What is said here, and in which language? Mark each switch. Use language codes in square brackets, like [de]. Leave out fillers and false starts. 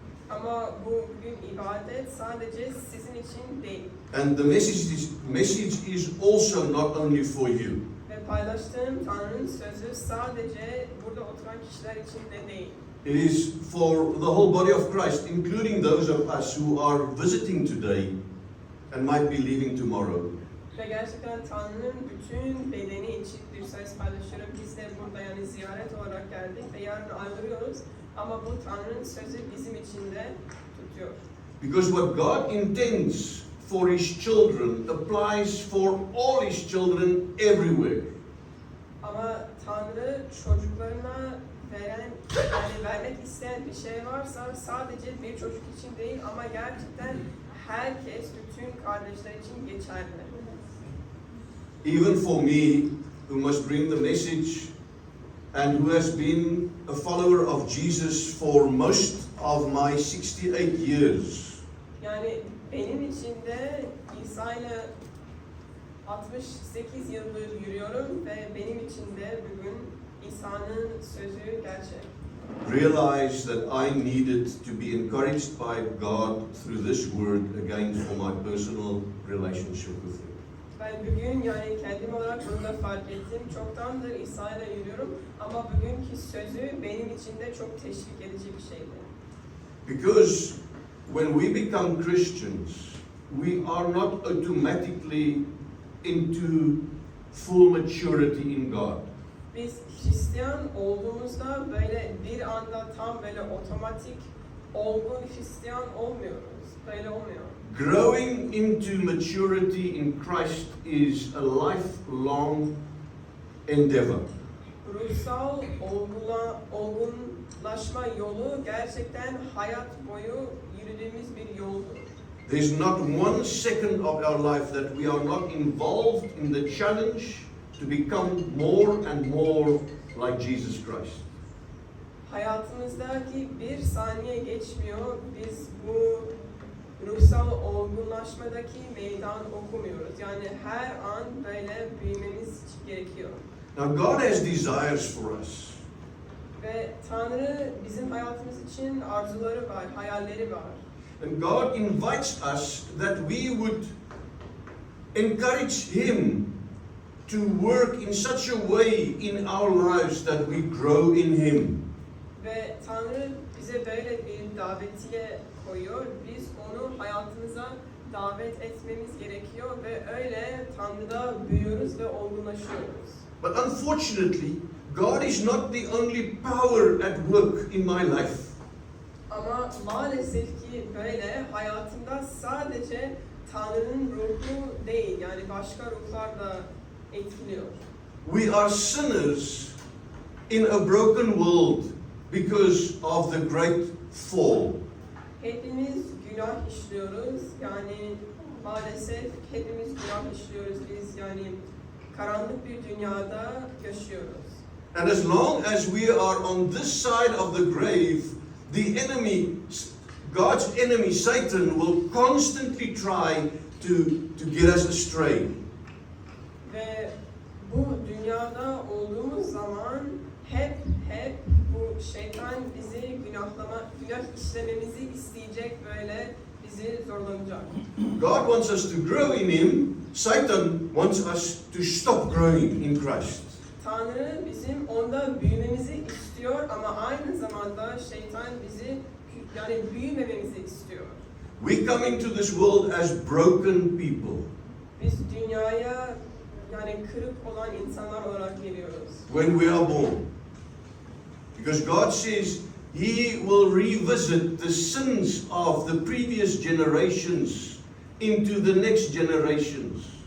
[tr] Ama bu bugün ibadet sadece sizin için değil. [en] And the message is also not only for you. [tr] Ve paylaştığım Tanrı'nın sözü sadece burada oturan kişiler için de değil. [en] It is for the whole body of Christ, including those of us who are visiting today and might be leaving tomorrow. [tr] Ve gerçekten Tanrı'nın bütün bedeni için bir söz paylaşıyorum. Biz de burada yani ziyaret olarak geldik ve yarın ayrılıyoruz. Ama bu Tanrı'nın sözü bizim için de tutuyor. [en] Because what God intends for His children applies for all His children everywhere. [tr] Ama Tanrı çocuklarına vermek isteyen bir şey varsa sadece bir çocuk için değil ama gerçekten herkes, bütün kardeşler için geçerli. [en] Even for me, who must bring the message and who has been a follower of Jesus for most of my 68 years. [tr] Yani benim için de İsa ile 68 yıldır yürüyorum ve benim için de bugün İsa'nın sözü gerçek. [en] Realize that I needed to be encouraged by God through this word again for my personal relationship with Him. [tr] Ben bugün yani kendim olarak bunu da fark ettim. Çoktandır İsa ile yürüyorum ama bugünkü sözü benim için de çok teşvik edici bir şeydi. [en] Because when we become Christians, we are not automatically into full maturity in God. [tr] Biz Hristiyan olduğumuzda böyle bir anda tam böyle otomatik olgun Hristiyan olmuyoruz. Böyle olmuyor. [en] Growing into maturity in Christ is a lifelong endeavor. [tr] Ruhsal olgunlaşma yolu gerçekten hayat boyu yürüdüğümüz bir yoldur. [en] There's not one second of our life that we are not involved in the challenge to become more and more like Jesus Christ. [tr] Hayatımızdaki bir saniye geçmiyor. Biz bu ruhsal olgunlaşmadaki meydan okumuyoruz. Yani her an böyle büyümemiz gerekiyor. [en] Now God has desires for us. [tr] Ve Tanrı bizim hayatımız için arzuları var, hayalleri var. [en] And God invites us that we would encourage Him to work in such a way in our lives that we grow in Him. [tr] Ve Tanrı bize böyle bir davetiye koyuyor. Biz onu hayatımıza davet etmemiz gerekiyor ve öyle Tanrı'da büyüyoruz ve olgunlaşıyoruz. [en] But unfortunately, God is not the only power at work in my life. [tr] Ama maalesef ki böyle hayatımda sadece Tanrı'nın ruhu değil, yani başka ruhlar da etkiliyor. [en] We are sinners in a broken world because of the great fall. [tr] Hepimiz günah işliyoruz, yani maalesef hepimiz günah işliyoruz biz, yani karanlık bir dünyada yaşıyoruz. [en] And as long as we are on this side of the grave, the enemy, God's enemy, Satan, will constantly try to get us astray. [tr] Ve bu dünyada olduğumuz zaman hep bu şeytan bizi günah işlememizi isteyecek, böyle bizi zorlanacak. [en] God wants us to grow in Him. Satan wants us to stop growing in Christ. [tr] Tanrı bizim onda büyümemizi istiyor ama aynı zamanda şeytan bizi yani büyümememizi istiyor. [en] We come into this world as broken people. [tr] Biz dünyaya yani kırık olan insanlar olarak geliyoruz. [en] When we are born. Because God says He will revisit the sins of the previous generations into the next generations.